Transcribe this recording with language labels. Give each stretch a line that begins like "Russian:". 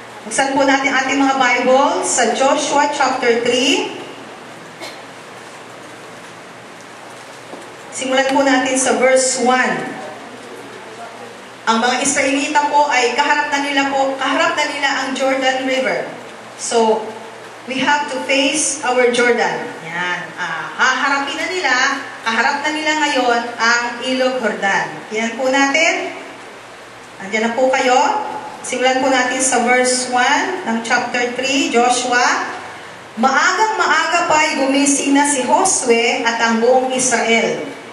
Filipino: Buksan po natin ating mga Bible sa Joshua chapter 3. Simulan po natin sa verse 1. Ang mga Israelita po ay kaharap na nila ang Jordan River.
English: So, we have to face our Jordan.
Filipino: Yan. Haharapin na nila, kaharap na nila ngayon ang Ilog Jordan. Yan po natin. Andiyan na po kayo. Simulan po natin sa verse 1 ng chapter 3, Joshua. Maagang-maaga pa'y gumising na si Josue at ang buong Israel.